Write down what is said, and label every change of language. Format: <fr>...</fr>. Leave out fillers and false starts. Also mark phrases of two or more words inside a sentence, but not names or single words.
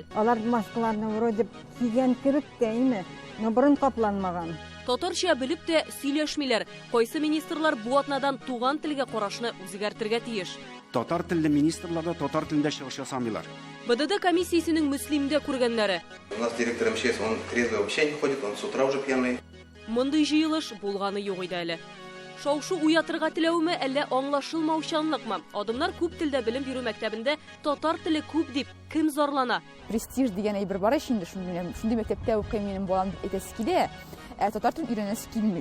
<tt>Алар маскаларны вроде кигән кебек тә име, но борын капланмаган. Татарча белеп тә сөйләшмиләр. Кайсы министрлар бу атнадан туган телгә карашны үзгәртергә тиеш. Татар телле министрлар да татар телендә чыгыш ясамыйлар. БДД комиссиясенең Мөслимдә күргәннәре.</tt> <ru>У нас директор МЧС, он трезвый вообще не ходит, он с утра уже пьяный.</ru> <tt>Мондый җыелыш булганы юк иде әле. Шау-шу уятырга теләүме, әллә аңлашылмаучанлыкмы? Адымнар күп телдә белем бирү мәктәбендә татар теле күп дип кем зарлана? Престиж дигән әйбер бар инде, шундый мәктәптә укый минем балам дип әйтәсе килә, татар телен өйрәнәсе килми.</tt>